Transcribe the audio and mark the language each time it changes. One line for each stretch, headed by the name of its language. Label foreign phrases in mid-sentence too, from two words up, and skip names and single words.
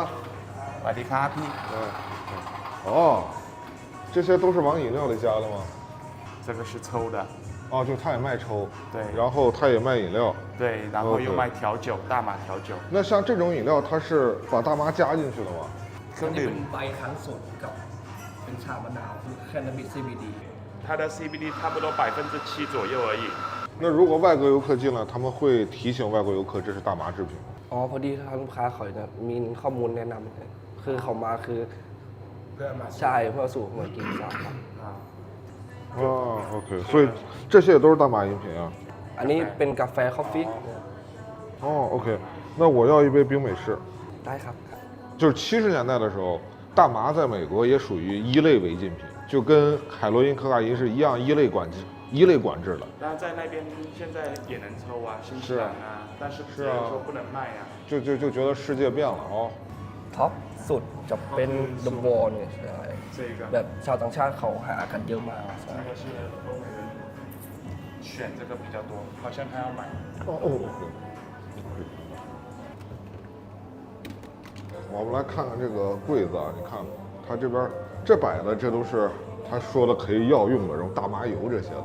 Chinese: 瓦迪卡皮，哦，这些都是往饮料里加的吗？这个是抽的。哦，就他也卖抽，对，然后他也卖饮料，对，然后又卖调酒，大麻调酒。那像这种饮料，它是把大麻加进去的吗？
Thai: เครื่องดื่ม ใบคั้นสดกับเป็นชามะนาวคือแคนาบิส CBD
Chinese: 它的 CBD 差不多7%左右而已。那如果外国游客进来，他们会提醒外国游客这是大麻制品吗？
Thai: อ๋อพอดีทางลูกค้าเขาจะมีข้อมูลแนะนำคือเขามาคือใช่เพื่อสู่หัวกินสาครับ
Chinese: 哦 ，OK， 所以这些也都是大麻饮品啊。
Thai: อันนี้เป็นกาแฟ coffee
Chinese: 哦 ，OK， 那我要一杯冰美式。
Thai: ได้ครับ
Chinese: 就是70年代的时候，大麻在美国也属于1类违禁品，就跟海洛因、可卡因是一样1类管制的。但在那边现在也能抽啊，新西兰啊，但是别人说不能卖啊。就觉得世界变了哦。
Thai: ท็อปสุดจะเป็น The Wall เนี่ยใช่
Chinese: 这个
Thai: แบบชาวต่างชาติเขาหากันเยอะมากใช่
Chinese: 这个是欧美人选这个比较多，好像他要买。我们来看看这个柜子啊，你看它这边这摆的这都是他说的可以药用的，然后大麻油这些的。